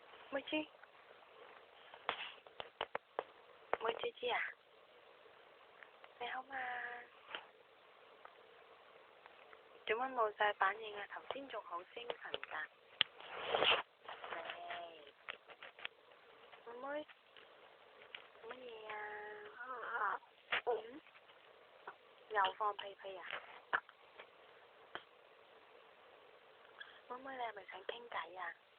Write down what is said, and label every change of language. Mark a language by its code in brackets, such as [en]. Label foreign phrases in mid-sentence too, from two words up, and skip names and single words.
[vi] Mới chứ. Mới chứ chứ à? Mày không [yue] 啊？做乜冇晒反應啊？頭先仲好精神㗎。妹妹，乜嘢啊？又放屁屁啊？妹妹，你係咪想傾偈啊？